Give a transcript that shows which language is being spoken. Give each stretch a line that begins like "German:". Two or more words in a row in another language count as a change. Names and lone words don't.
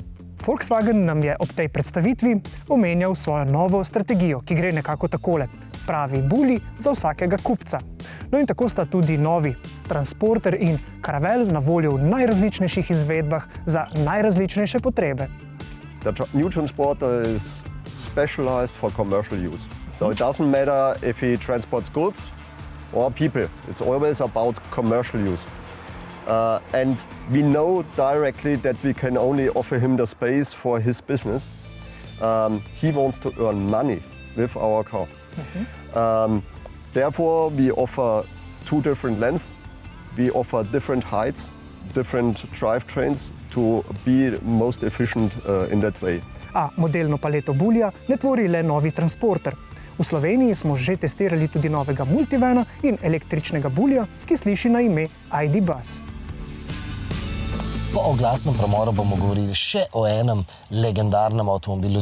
Slovenian: Volkswagen nam je ob tej predstavitvi omenjal svojo novo strategijo, ki gre nekako takole: pravi buli za vsakega kupca. No in tako sta tudi novi Transporter in Caravelle na voljo v najrazličnejših izvedbah za najrazličnejše potrebe.
English: The new Transporter is specialized for commercial use. So it doesn't matter if he transports goods or people. It's always about commercial use. And we know directly that we can only offer him the space for his business. He wants to earn money with our car. Therefore, we offer two different lengths. We offer different heights, different drivetrains to be most efficient in that way.
Slovenian: A modelno paleto Bulja ne tvori le novi Transporter. V Sloveniji smo že testirali tudi novega multivana in električnega Bulja, ki sliši na ime ID Buzz. Po oglasnem premoru bomo govorili še o enem legendarnem avtomobilu.